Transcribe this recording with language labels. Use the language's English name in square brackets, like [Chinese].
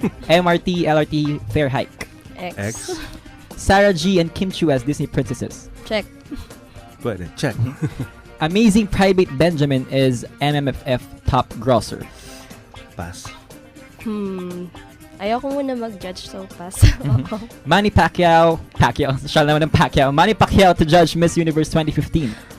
[English] MRT, LRT, fair hike. X. Sarah G and Kim Chu as Disney princesses. Check. Pwede. Check. Amazing Private Benjamin is MMFF top grosser. Pass. [Filipino] Ayoko muna mag-judge, so pass. Manny Pacquiao, siya naman ng Pacquiao. [English] Manny Pacquiao to judge Miss Universe 2015.